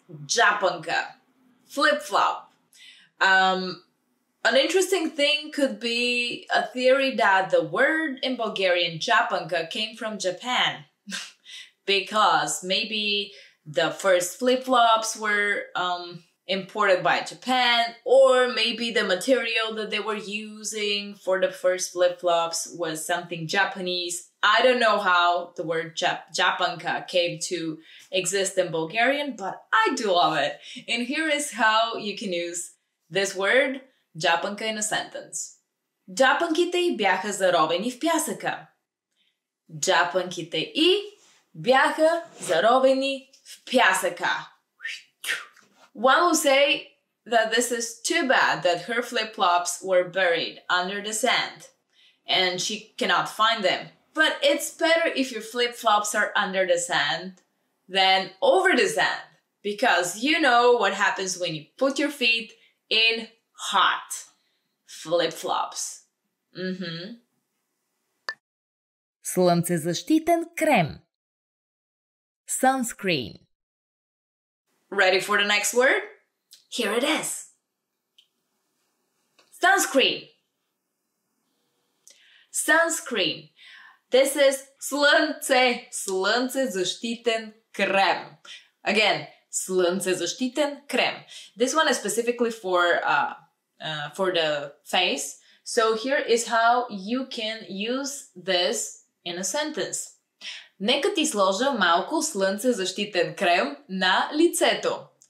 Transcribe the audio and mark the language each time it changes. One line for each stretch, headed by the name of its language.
English: japanka, flip-flop. An interesting thing could be a theory that the word in Bulgarian japanka came from Japan because maybe the first flip-flops were imported by Japan, or maybe the material that they were using for the first flip-flops was something Japanese. I don't know how the word japanka came to exist in Bulgarian, but I do love it. And here is how you can use this word, japanka, in a sentence.
Bulgarian: Джапанките й бяха заровени в пясъка. Джапанките й бяха заровени в пясъка.
English: One will say that this is too bad that her flip-flops were buried under the sand and she cannot find them. But it's better if your flip-flops are under the sand than over the sand, because you know what happens when you put your feet in hot flip-flops.
Bulgarian: Слънцезащитен крем.
English: Sunscreen. Ready for the next word? Here it is. Sunscreen. Sunscreen. This is слънцезащитен крем. Again, слънцезащитен крем. This one is specifically for the face. So here is how you can use this in a sentence.
Bulgarian: Нека ти сложа малко слънцезащитен крем на лицето.